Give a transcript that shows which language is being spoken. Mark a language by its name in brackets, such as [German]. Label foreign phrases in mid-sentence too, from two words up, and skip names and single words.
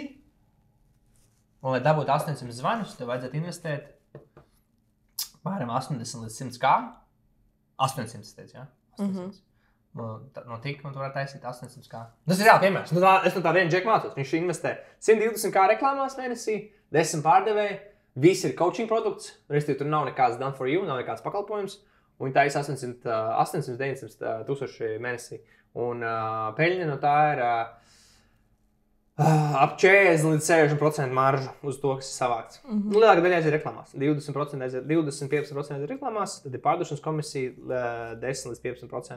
[Latvian] Un, lai dabūtu 800 zvanus, tev vajadzētu investēt apmēram 80 līdz 100 kā. 800, teicu, jā? 800. no tika, un tu varētu taisīt 800 kā. Tas ir reāli piemērs. Es no tā viena džeka mācos. Viņš investē 120 kā reklāmās mēnesī, 10 pārdevēji, viss ir coaching produkts, restīvi tur nav nekāds [English] done for you, [Latvian] nav nekāds pakalpojums, un viņi taisa 800-900 tūkstoši mēnesī. Un peļņa no tā ir ap 40 līdz 60% marža uz to, kas ir savākts. Lielākā daļa aiziet reklāmās. 20-15% aiziet reklāmās, tad ir pārdošanas komisija 10 līdz 15%.